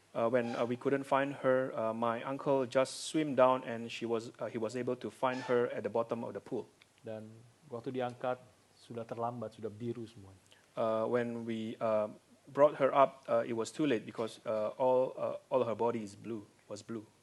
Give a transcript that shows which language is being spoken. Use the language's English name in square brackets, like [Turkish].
[English] When we couldn't find her, my uncle just swam down and he was able to find her at the bottom of the pool. [Indonesian] Dan waktu diangkat sudah terlambat, sudah biru semua. [English] When we brought her up, it was too late because all her body was blue.